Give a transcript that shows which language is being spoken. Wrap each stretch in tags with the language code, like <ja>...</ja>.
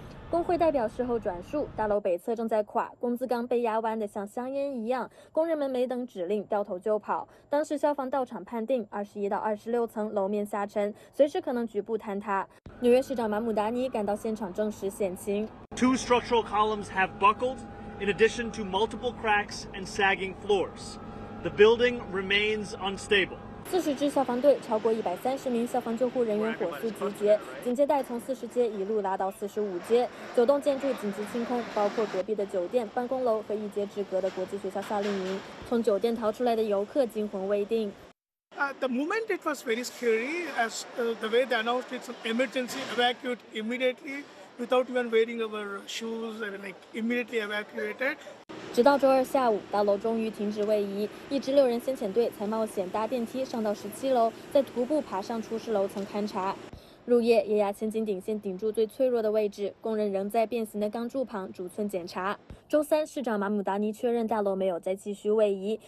<zh>工会代表事后转述，大楼北侧正在垮，工字钢被压弯得像香烟一样，工人们没等指令掉头就跑。当时消防到场判定，21到26层楼面下沉，随时可能局部坍塌。纽约市长马姆达尼赶到现场证实险情。</zh> <en>Two structural columns have buckled. In addition to multiple cracks and sagging floors, the building remains unstable.</en> <zh>40支消防队，超过130名消防救护人员火速集结，警戒带从40街一路拉到45街。九栋建筑紧急清空，包括隔壁的酒店、办公楼和一街之隔的国际学校夏令营。从酒店逃出来的游客惊魂未定。</zh> <en>The moment it was very scary, as the way they announced it's an emergency evacuate immediately. Without even wearing our shoes and like immediately evacuated.</en> <zh>直到周二下午，大楼终于停止位移，一支6人先遣队才冒险搭电梯上到17楼，再徒步爬上出事楼层勘查。入夜，液压千斤顶线顶住最脆弱的位置，工人仍在变形的钢柱旁逐寸检查。周三，市长马姆达尼确认大楼没有再继续位移。</zh>